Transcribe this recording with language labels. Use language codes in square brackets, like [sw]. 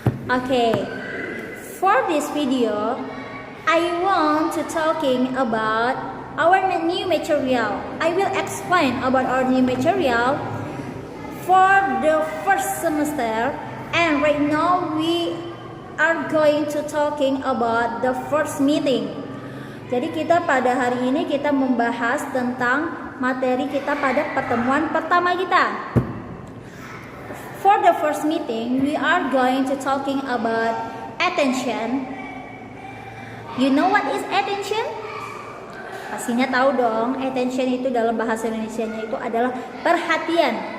[en] Okay, for this video, I want to talking about our new material. I will explain about our new material for the first semester, and right now we are going to talking about the first meeting. [id] Jadi kita pada hari ini kita membahas tentang materi kita pada pertemuan pertama kita. [en] For the first meeting, we are going to talking about attention. You know what is attention? [id] Pastinya tahu dong, attention itu dalam bahasa Indonesianya itu adalah perhatian.